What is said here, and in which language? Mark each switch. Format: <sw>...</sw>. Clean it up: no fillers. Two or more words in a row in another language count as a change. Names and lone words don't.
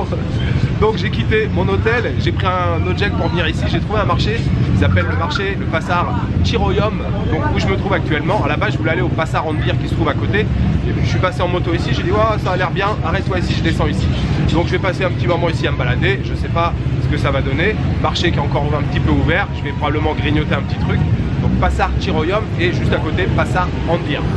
<fr>Donc j'ai quitté mon hôtel, j'ai pris un Ojek pour venir ici, j'ai trouvé un marché qui s'appelle le marché, le Pasar Ciroyom, donc où je me trouve actuellement. À la base je voulais aller au Pasar Andir qui se trouve à côté, et puis je suis passé en moto ici, j'ai dit ouais, ça a l'air bien, arrête-toi ici, je descends ici. Donc je vais passer un petit moment ici à me balader, je sais pas ce que ça va donner. Marché qui est encore un petit peu ouvert, je vais probablement grignoter un petit truc. Donc Pasar Ciroyom et juste à côté Pasar Andir.</fr>